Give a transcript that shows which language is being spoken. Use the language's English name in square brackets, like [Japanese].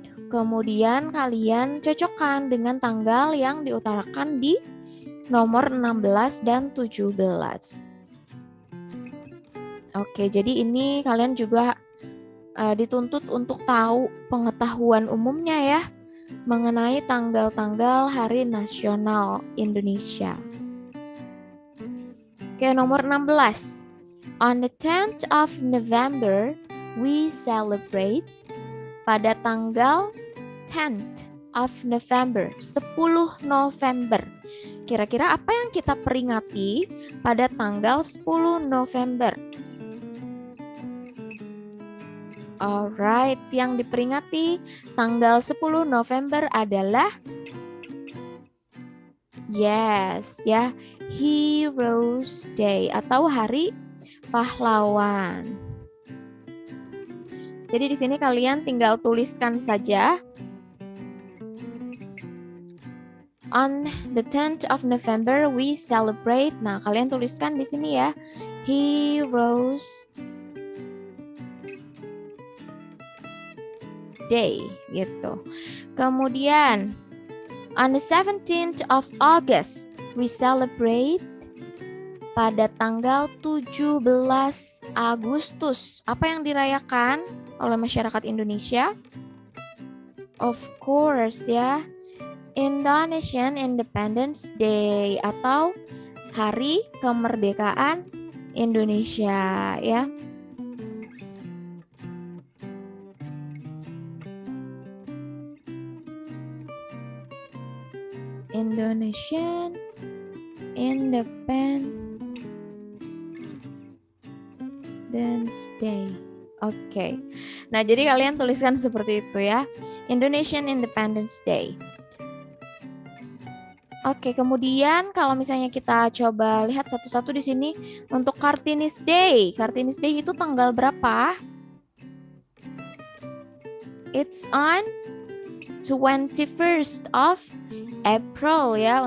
[Indonesian] Kemudian kalian cocokkan dengan tanggal yang diutarakan di nomor 16 dan 17. Oke, jadi ini kalian juga dituntut untuk tahu pengetahuan umumnya ya mengenai tanggal-tanggal Hari Nasional Indonesia. Oke, nomor 16. [English] On the 10th of November, we celebrate. [Indonesian] Pada tanggal [English] 10th of November, [Indonesian] 10 November. Kira-kira apa yang kita peringati pada tanggal 10 November? [English] Alright, [Indonesian] yang diperingati tanggal 10 November adalah yes ya, Heroes Day atau Hari Pahlawan. Jadi di sini kalian tinggal tuliskan saja [English] on the 10th of November we celebrate. [Indonesian] Nah, kalian tuliskan di sini ya, Heroes Day gitu. Kemudian [English] on the 17th of August we celebrate. [Indonesian] Pada tanggal 17 Agustus, apa yang dirayakan oleh masyarakat Indonesia? [English] Of course [Indonesian] ya, Indonesian Independence Day atau Hari Kemerdekaan Indonesia ya. [English] Indonesian Independence Day. Oke. [Indonesian] Nah, jadi kalian tuliskan seperti itu ya. Indonesian Independence Day. Oke, kemudian kalau misalnya kita coba lihat satu-satu di sini untuk Kartini Day. Kartini Day itu tanggal berapa? [English] It's on 21st of April ya.